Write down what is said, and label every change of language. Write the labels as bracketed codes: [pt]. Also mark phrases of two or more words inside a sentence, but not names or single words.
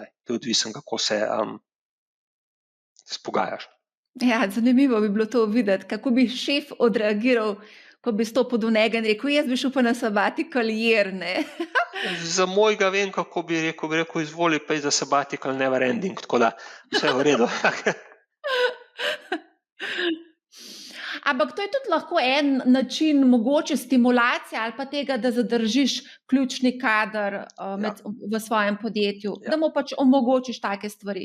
[sl] To je odvisno, kako se spogajaš. Ja, zanimivo bi bilo to videti, kako bi šef odreagiral, ko bi stopil do njega in rekel, jaz bi šel pa na [en] sabbatical year, [sl] ne? Za mojega vem, kako bi rekel, izvoli pa za [en] sabbatical never ending, [sl] tako da vse v redu. Ampak to je tudi lahko en način mogoče stimulacije ali pa tega, da zadržiš ključni kader v svojem podjetju, da mu pač omogočiš take stvari.